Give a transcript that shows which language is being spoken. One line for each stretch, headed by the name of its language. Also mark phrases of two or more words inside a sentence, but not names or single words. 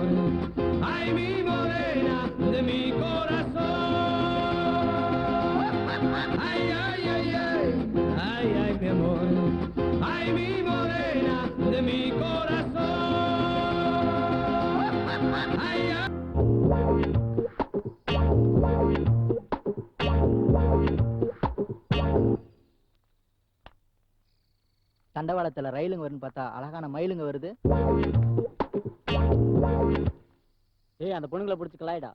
Spanish: Ay, mi morena de mi corazón. Ay, ay, ay, ay, ay, ay, mi amor. Ay, mi morena de mi corazón. Ay, ay.
Tamil: தண்டவாளத்துல ரயிலுங்க வருன்னு பார்த்தா அழகான மயிலுங்க வருது. ஏய், அந்த பொண்ணுங்களை பிடிச்சி கலாயிடா.